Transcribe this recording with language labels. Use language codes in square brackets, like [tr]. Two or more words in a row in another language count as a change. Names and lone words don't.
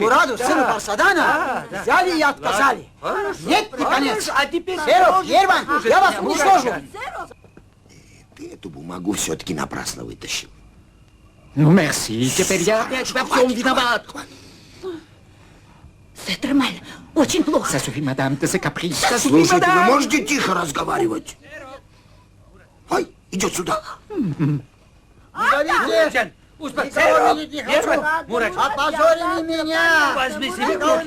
[ru] Мураду, сына Барсадана, взяли и отказали. Нет, и конец. А теперь... Серов, Ерван, я вас уничтожу. Ты эту бумагу все-таки напрасно вытащил. Ну, мерси. Теперь я опять во всем виноват. Это нормально, очень плохо. [fr] Ça suffit, madame, de ce caprice. [ru] Слушайте, вы можете тихо разговаривать? Ай, идет сюда. Не говорите. Никого видеть не хочу. Опозорили меня. Возьми себе в Никого руки.